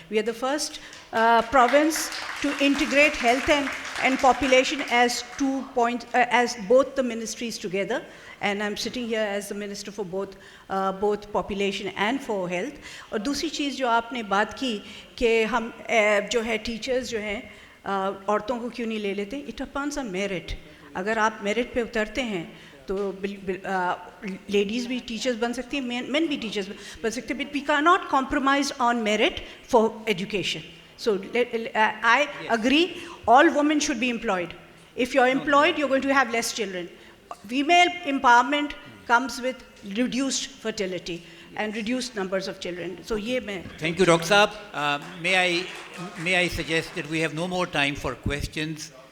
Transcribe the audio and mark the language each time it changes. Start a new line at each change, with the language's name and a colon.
English: We are the first province to integrate health and population as as both the ministries together, and I'm sitting here as the minister for both population and for health.
Urdu: اور دوسری چیز جو آپ نے بات کی کہ ہم جو ہے ٹیچرز جو ہیں عورتوں کو کیوں نہیں لے لیتے,
English: It depends on merit.
Urdu: اگر آپ میرٹ پہ اترتے ہیں تو لیڈیز بھی ٹیچرز بن سکتی ہیں, مین بھی ٹیچرز بن سکتے ہیں,
English: But we can not compromise on merit for education. So I agree, all women should be employed. If you're employed, you're going to have less children. Female empowerment comes with reduced fertility and reduced numbers of children. So ye main. Thank you, Dr. Saab. May I suggest that we have no more time for questions.